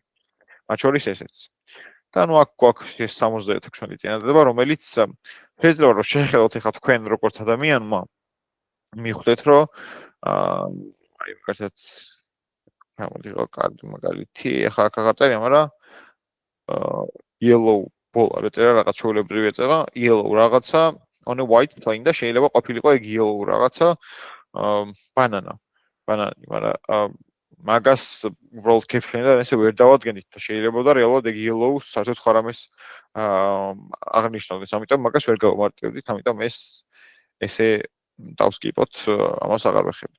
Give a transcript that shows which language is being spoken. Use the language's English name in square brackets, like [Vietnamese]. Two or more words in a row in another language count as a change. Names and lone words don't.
[Georgian] მათ შორის ესეც. და ნუ აქ გვაქვს ეს 76 წინადადება, რომელიც შეიძლება რომ შეხედოთ ეხლა თქვენ როგორც ადამიანმა მიხვდეთ, რომ აი მაგასაც გამოდი რა კარგი მაგალითი, ეხლა აქ აღწერია, მაგრამ [English] yellow ball [Georgian] არ ეწერა, რაღაც ჩვეულებრივი ეწერა, yellow რაღაცა [English] on a white plane [Georgian] და შეიძლება ყოფილიყო ეგ yellow რაღაცა banana, მაგრამ მაგას უბრალოდ caption-ი და ესე ვერ დავადგენით და შეიძლება და რეალურად ეგ yellow საერთოდ სხვა რამეს აღნიშნავდეს, ამიტომ მაგას ვერ გავმარტივდით, ამიტომ ესე დავსკიპოთ, ამას აღარ ვეხებით.